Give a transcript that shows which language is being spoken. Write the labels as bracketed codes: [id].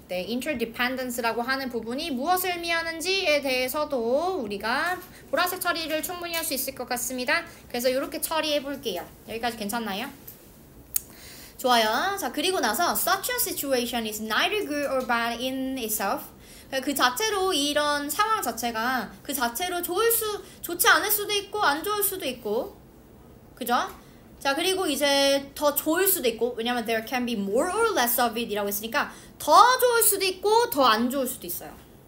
[ko] 네, interdependence라고 하는 부분이 무엇을 의미하는지에 대해서도 우리가 보라색 처리를 충분히 할 수 있을 것 같습니다. 그래서 이렇게 처리해 볼게요. 여기까지 괜찮나요? 좋아요. 자, 그리고 나서 [en] such a situation is neither good or bad in itself. [ko] 그 자체로 이런 상황 자체가 그 자체로 좋지 않을 수도 있고 안 좋을 수도 있고, 그죠? 자, 그리고 이제 더 좋을 수도 있고, 왜냐면 [en] there can be more or less of it [ko] 이라고 했으니까 더 좋을 수도 있고 더 안 좋을 수도 있어요.